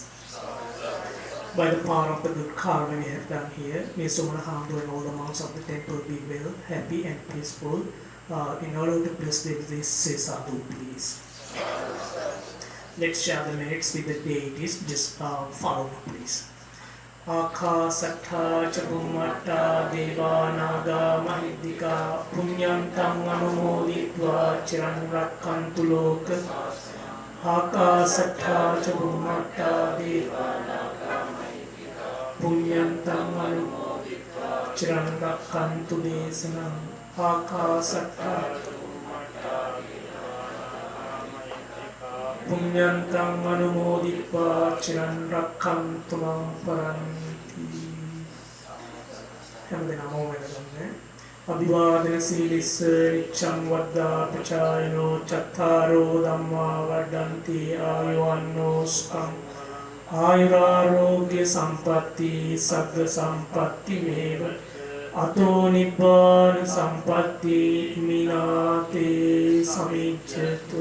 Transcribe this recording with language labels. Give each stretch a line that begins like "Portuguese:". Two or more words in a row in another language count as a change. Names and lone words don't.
English: By the power of the good karma we have done here, may Somana Hamdu and all the monks of the temple be well, happy and peaceful. In order to bless them, please say sadhu, please. Let's share the merits with the deities. Just follow me, please.
Pali: Akasattha ca Bhummatta Deva Naga Mahiddhika Punyantam Anumoditva Chiran Rakkantu Loka. Akasattha ca Bhummatta Deva Naga Mahiddhika Punyantam Anumoditva Chiran Rakkantu Desanam. Akasattha Punyantam Anumoditva Chiran Rakkantu Mam Paranti.
Sinhala: හැමදෙනාම ඕම වෙනගන්න.
Pali: අභිවාදන සීලිස්ස නිච්ඡං වද්දා පචායනෝ චත්තාරෝ ධම්මා වඩ්ඩන්ති ආයුවන්නෝ සුඛං ආයුරාරෝග්‍ය සම්පatti සග්ග සම්පatti මේව අතෝ නිබ්බාන සම්පatti ඉමිනාතේ සමිච්ඡතු.